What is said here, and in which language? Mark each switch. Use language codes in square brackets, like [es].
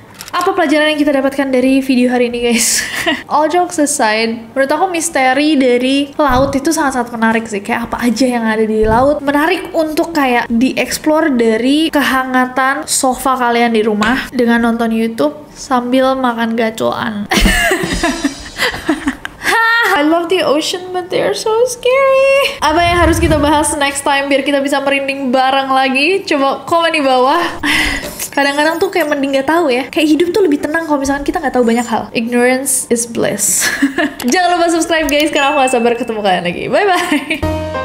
[id] Apa pelajaran yang kita dapatkan dari video hari ini, guys? [en] All jokes aside, [id] menurut aku misteri dari laut itu sangat-sangat menarik sih. Kayak apa aja yang ada di laut. Menarik untuk kayak dieksplor dari kehangatan sofa kalian di rumah dengan nonton YouTube sambil makan gacoan. [en] I love the ocean, but they're so scary. [id] Apa yang harus kita bahas next time biar kita bisa merinding bareng lagi? Coba komen di bawah. Kadang-kadang tuh kayak mending gak tahu ya. Kayak hidup tuh lebih tenang kalau misalkan kita gak tahu banyak hal. [en] Ignorance is bliss. [id] Jangan lupa subscribe guys, karena aku gak sabar ketemu kalian lagi. Bye-bye.